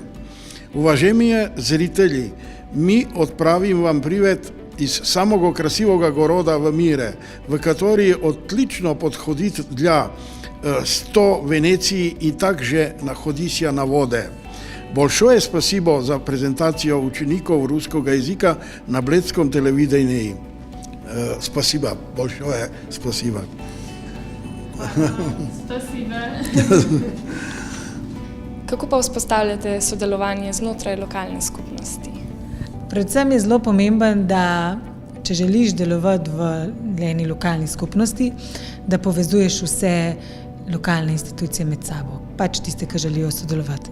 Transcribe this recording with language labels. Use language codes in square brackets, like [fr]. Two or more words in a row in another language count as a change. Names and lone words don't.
[ru] Уважаемые зрители, мы отправим вам привет из самого красивого города в мире, в который отлично подходит для 100 Венеции и также находится на воде. Большое спасибо за презентацию учеников русского языка на Бледском телевидении. Спасибо, большое спасибо. [sl] Kako pa vzpostavljate sodelovanje znotraj lokalne skupnosti? Predvsem je zelo pomemben, da če želiš delovati v eni lokalni skupnosti, da povezuješ vse lokalne institucije med sabo, pač tiste, ki želijo sodelovati.